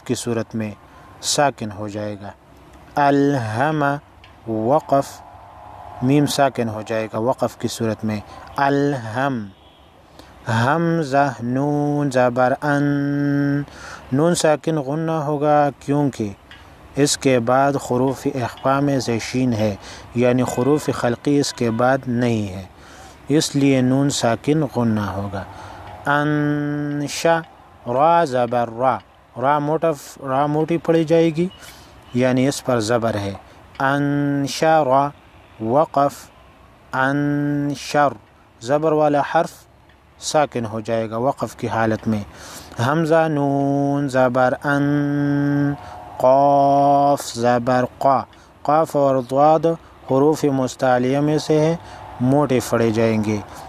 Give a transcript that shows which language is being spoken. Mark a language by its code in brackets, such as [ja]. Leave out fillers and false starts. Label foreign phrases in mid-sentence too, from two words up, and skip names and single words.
[ur] کی صورت میں ساکن ہو جائے گا، الہما، وقف میم ساکن ہو جائے گا وقف کی صورت میں، الہم، حمزہ نون زبر ان، نون ساکن غنہ ہوگا کیونکہ اس کے بعد حروف اخفاء میں سے شین ہے، یعنی حروف خلقی اس کے بعد نہیں ہے، اس لیے نون ساکن غنہ ہوگا۔ انشا، را زبر را، را موٹی پڑھی جائے گی، یعنی اس پر زبر ہے، انشا را، وقف انشر، زبر والا حرف ساکن ہو جائے گا وقف کی حالت میں۔ حمزہ نون زبر ان، قاف زبر قا، قاف اور ضاد حروف مستعلیہ میں سے ہے، موٹے پڑھے جائیں گے،